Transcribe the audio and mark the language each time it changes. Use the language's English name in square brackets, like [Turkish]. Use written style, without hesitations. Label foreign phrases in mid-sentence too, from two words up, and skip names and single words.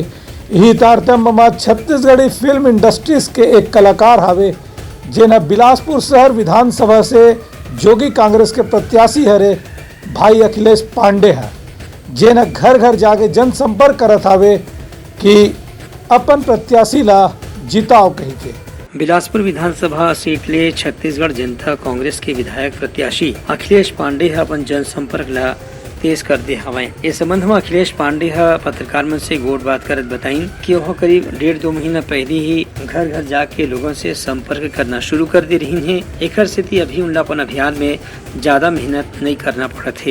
[Chhattisgarhi] यही तारतम्य में छत्तीसगढ़ी [English] film industries [Chhattisgarhi] के एक कलाकार हावे जेना बिलासपुर शहर विधानसभा से जोगी कांग्रेस के प्रत्याशी हरे भाई अखिलेश पांडे है, जेना घर घर जाके जनसंपर्क करत हावे कि अपन प्रत्याशी ला जिताओ कही के। बिलासपुर विधानसभा सीट ले छत्तीसगढ़ जनता कांग्रेस के विधायक प्रत्याशी अखिलेश पांडे अपन जनसंपर्क ला तेज कर दे हवाएं। इस संबंध में अखिलेश पांडे पत्रकार मन से गोट बात करत बताइन कि वह करीब 1.5-2 महीना पहले ही घर घर जाके लोगों से संपर्क करना शुरू कर दे रही हैं। एकर से अभी उनला अपन अभियान में ज्यादा मेहनत नहीं करना पड़ा थे।